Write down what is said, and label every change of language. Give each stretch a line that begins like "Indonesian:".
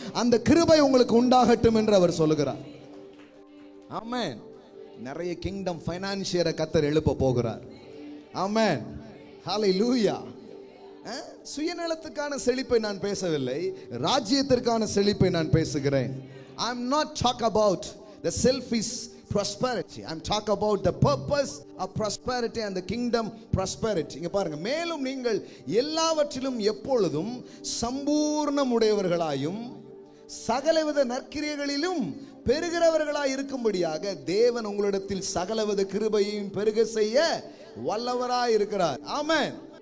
Tamil: அந்த கிருபை உங்களுக்கு உண்டாகட்டும் என்று அவர் சொல்லுகிறார். ஆமென். நிறைய கிங்டம் ஃபைனான்சியரை கர்த்தர் எழுப்ப போகிறார். ஆமென். ஹல்லேலூயா. சுயநலத்துக்கான செழிப்பை நான் பேசவில்லை, ராஜ்யத்திற்கான செழிப்பை நான் பேசுகிறேன்.
English: I am not talk about the selfish prosperity. I am talk about the purpose of prosperity and the kingdom prosperity.
Tamil: இங்க பாருங்க, மேலும் நீங்கள் எல்லாவற்றிலும் எப்பொழுதும் சம்பூர்ணமுடையவர்களாயும் சகலவித நற்கிரியைகளிலும் பெருகிறவர்களாய் இருக்கும்படியாக தேவன் உங்களிடத்தில் சகலவித கிருபையையும் பெருக செய்ய வல்லவராய் இருக்கிறார். ஆமென்.